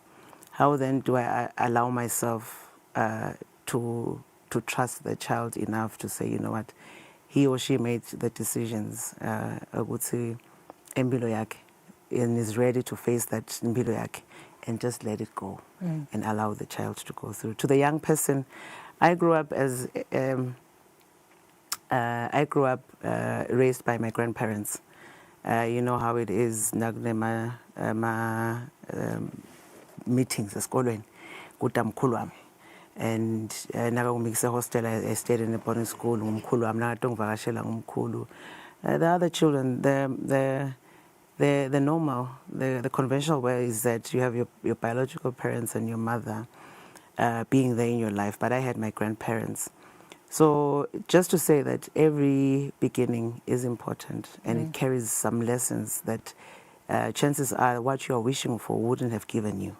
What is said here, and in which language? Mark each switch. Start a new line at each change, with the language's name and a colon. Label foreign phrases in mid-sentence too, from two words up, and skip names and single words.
English: How then do I allow myself to trust the child enough to say, you know what, he or she made the decisions, I would say, and is ready to face that and just let it go and allow the child to go through. To the young person, I grew up as I grew up raised by my grandparents. You know how it is, meetings
Swati: esikolweni kutamkhulu wami.
English: And nakangumikise hostel, I stayed in a boarding school.
Swati: Ngumkhulu wami nakatongivakashela ngumkhulu.
English: The other children, the normal, the conventional way is that you have your biological parents and your mother being there in your life. But I had my grandparents. So just to say that every beginning is important and it carries some lessons that chances are what you are wishing for wouldn't have given you.